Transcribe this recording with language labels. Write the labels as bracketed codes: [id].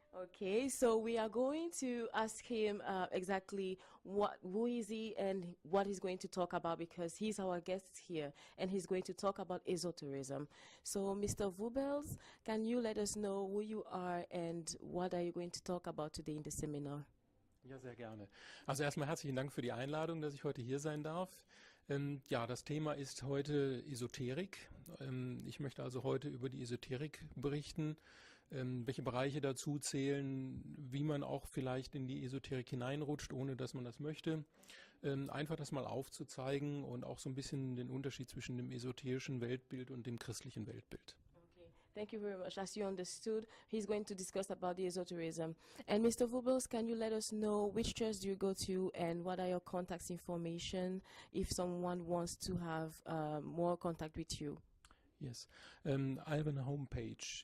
[en] Okay, so we are going to ask him exactly who is he and what he's going to talk about, because he's our guest here and he's going to talk about esoterism. So, Mr. Vubels, can you let us know who you are and what are you going to talk about today in the seminar? [de] Ja, sehr gerne. Also erstmal herzlichen Dank für die Einladung, dass ich heute hier sein darf. Ja, das Thema ist heute Esoterik. Ich möchte also heute über die Esoterik berichten, welche Bereiche dazu zählen, wie man auch vielleicht in die Esoterik hineinrutscht, ohne dass man das möchte. Einfach das mal aufzuzeigen und auch so ein bisschen den Unterschied zwischen dem esoterischen Weltbild und dem christlichen Weltbild. [en] Thank you very much. As you understood, he's going to discuss about the esoterism. And Mr. Vubels, can you let us know which church do you go to and what are your contacts information if someone wants to have more contact with you? Yes, I have a homepage.